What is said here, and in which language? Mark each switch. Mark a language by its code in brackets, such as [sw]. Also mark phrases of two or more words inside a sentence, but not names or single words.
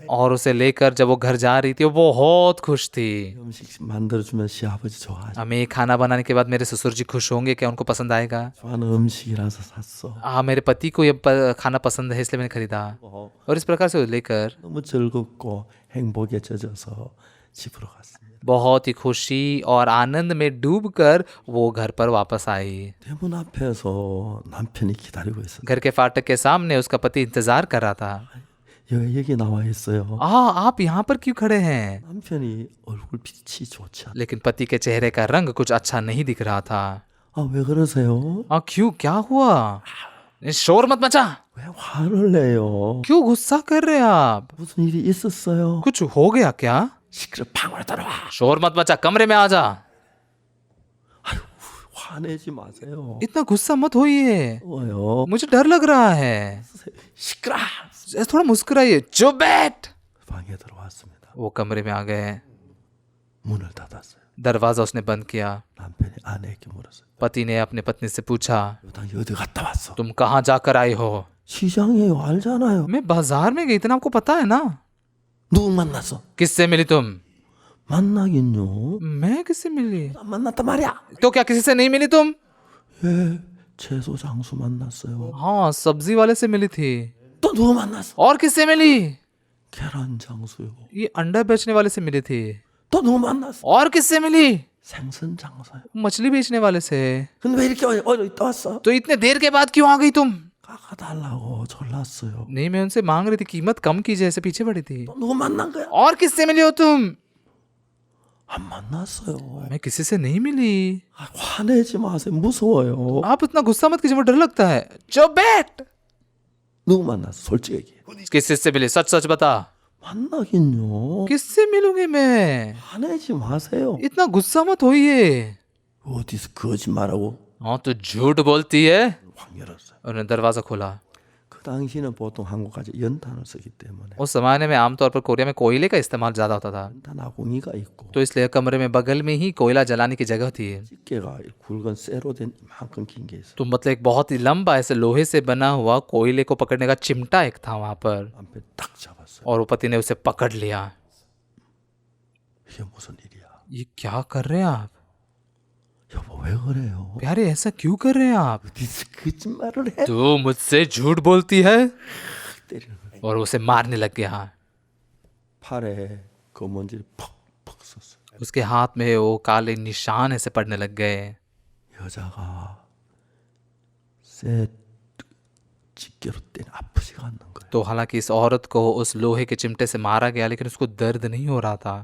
[hi] और उसे लेकर जब वो घर जा रही थी वो बहुत खुश थी। [ko] 음식 만들어주면 시아버지 좋아하죠. [hi] हमें ये खाना बनाने के बाद मेरे ससुर जी खुश होंगे, क्या उनको पसंद आएगा? [ko] 좋아하는 음식이라서 샀어. [hi] मेरे पति को ये खाना पसंद है इसलिए मैंने खरीदा। और इस प्रकार से लेकर [ko] 너무 즐겁고 행복에 젖어서 집으로 갔습니다. [hi] बहुत ही खुशी और आनंद में डूबकर वो घर पर वापस आई। [ko] 대문 앞에서 남편이 기다리고 있었어요. [hi] घर के फाटक के सामने उसका पति इंतजार कर रहा था। [ko] 여기 나와 있어요. [hi] आप यहाँ पर क्यों खड़े हैं? [ko] 남편이 얼굴 빛이 좋지 않아. [hi] लेकिन पति के चेहरे का रंग कुछ अच्छा नहीं दिख रहा था। [ko] 왜 그러세요? [hi] क्यों, क्या हुआ? शोर मत मचा। [ko] 왜 화를 내요? [hi] क्यों गुस्सा कर रहे हैं आप? [ko] 무슨 일이 있었어요? [hi] कुछ हो गया क्या? [ko] 시끄러 방으로 들어와. [hi] शोर मत मचा, कमरे में आ जा। [ko] 화내지 마세요. [hi] इतना गुस्सा मत होइए, [ko] 왜요? [hi] मुझे डर लग रहा है। [ko] 시끄러. [hi] थोड़ा मुस्कुराइए। चुप बैठ। [ko] 방에 들어왔습니다. [hi] वो कमरे में आ गए। [ko] 문을 닫았어요. [hi] दरवाजा उसने बंद किया। [ko] 남편이 아내에게 물었어요. [hi] पति ने अपने पत्नी से पूछा, [ko] 당신 어디 갔다 왔어? [hi] तुम कहाँ जाकर आई हो? [ko] 시장이에요. 알잖아요. [hi] मैं बाजार में गई थी ना, आपको पता है ना। [ko] 누구 만났어? [hi] किससे मिली तुम? [ko] 만나긴요. [hi] मैं किससे मिली? [ko] 안 만났단 말이야. [hi] तो क्या किसी से नहीं मिली तुम? [ko] 예, 채소 장수 만났어요. [hi] हाँ, सब्जी वाले से मिली थी। [ko] 또 누구 만났어? [hi] और किससे मिली? [ko] 계란 장수요. [hi] ये अंडा बेचने वाले से मिली थी। [ko] 또 누구 만났어? [hi] और किससे मिली? [ko] 생선 장사요. [hi] मछली बेचने वाले से। [ko] 근데 왜 이렇게 어디 있다 왔어? [hi] तो इतने देर के बाद क्यों आ गई तुम? [ko] 깎아달라고 졸랐어요. [hi] नहीं, मैं उनसे मांग रही थी कीमत कम कीजिए, ऐसे पीछे पड़ी थी। [ko] 또 누구 만난 거야? [hi] और किससे मिली हो तुम? [ko] 안 만났어요. [hi] मैं किसी से नहीं मिली। [ko] 화내지 마세요. 무서워요. [hi] आप इतना गुस्सा मत कीजिए, मुझे डर लगता है। चुप बैठ। [ko] 누구 만났어? 솔직히 얘기해. [hi] किससे मिली? सच सच बता। [ko] 만나긴요. [hi] किससे मिलूंगी मैं? [ko] 화내지 마세요. [hi] इतना गुस्सा मत होइए। [ko] 어디서 거짓말하고 [hi] हाँ, तो झूठ बोलती है। [ko] 확 열었어요. [hi] उन्होंने दरवाजा खोला। [ko] 그 당시는 보통 한국까지 연탄을 쓰기 때문에 [hi] उस जमाने में आमतौर पर कोरिया में कोयले का इस्तेमाल ज्यादा होता था, [ko] 연탄 아궁이가 있고 [hi] तो इसलिए कमरे में बगल में ही कोयला जलाने की जगह थी। [ko] 집게가 굵은 쇠로 된 이만큼 긴 게 있어. [hi] तो मतलब एक बहुत ही लंबा ऐसे लोहे से बना हुआ कोयले को पकड़ने का चिमटा एक था वहां पर, [ko] 남편 딱 잡았어요. [hi] और वो पति ने उसे पकड़ लिया। [ko] 이게 무슨 일이야? [hi] ये क्या कर रहे हैं आप? [ko] 여보 왜 그래요? [hi] प्यारे, ऐसा क्यों कर रहे हैं आप? [ko] 어디서 거짓말을 해? [hi] तू मुझसे झूठ बोलती है। [ko] 때리는 거야. [hi] और उसे मारने लग गया। [ko] 팔에 검은질 퍽퍽 썼어요. [hi] उसके हाथ में वो काले निशान ऐसे पड़ने लग गए। [ko] 여자가 쇠 집게로 때려 아프지가 않는 거예요. [hi] तो हालांकि इस औरत को उस लोहे के चिमटे से मारा गया, लेकिन उसको दर्द नहीं हो रहा था।